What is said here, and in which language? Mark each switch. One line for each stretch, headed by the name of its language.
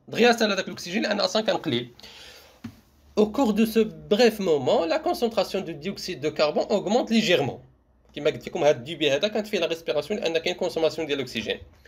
Arabic: دغيا سال هذاك الاكسجين لان اصلا كان قليل.
French: Au cours de ce bref moment la concentration de dioxyde de carbone augmente légèrement.
Arabic: كما قلت لكم هذا الديبي هذا كانت فيه لا ريسبيراسيون لان كاين كونسوماسيون ديال الاكسجين.